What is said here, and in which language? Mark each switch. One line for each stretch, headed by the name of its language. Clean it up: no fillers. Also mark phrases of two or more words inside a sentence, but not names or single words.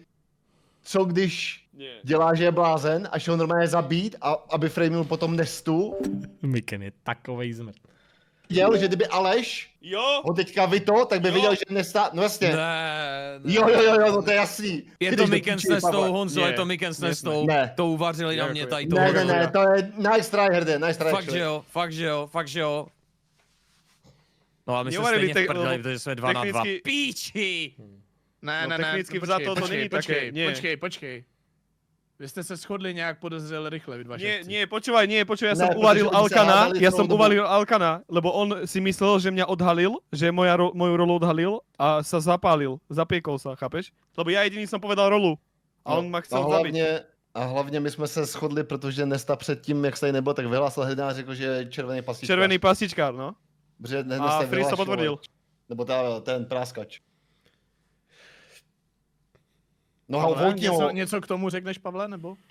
Czech: Co když dělá, že je blázen a šel normálně zabít, a aby frameil potom Nestu? Miken je takovej zmrt. Viděl, že kdyby Aleš ho teďka vyto, tak by viděl, že Nesta, no jasně. Ne. Jo, no to je jasný. Je to Miken s Nestou, Honzo, je to Miken s Nestou. To uvařili na mě tady toho. Ne, to je
English: nice try,
Czech: Herde,
English: nice try.
Czech: Fakt, že jo. No ale my jsme stejně vprdali, protože jsme 2 na 2. Píči! Ne, technicky vzato to není také. Počkej. Vy jste se shodli nějak podezřel rychle, vy dva všetci.
Slovak: Nie, počúvaj, ja som uvalil Alkana, lebo on si myslel, že mňa odhalil, že moju rolu odhalil a sa zapálil, zapiekol sa, chápeš? Lebo ja jediný som povedal rolu a on ma chcel zabiť.
Czech: A hlavně my jsme se shodli, protože Nesta předtím, jak se nebyl, tak vyhlásil Hrdina a řekl, že je červený pastičkár. Červený pastičkár, no. A Freeze to potvrdil. Nebo ten práskač. No, něco k tomu řekneš, Pavle, nebo?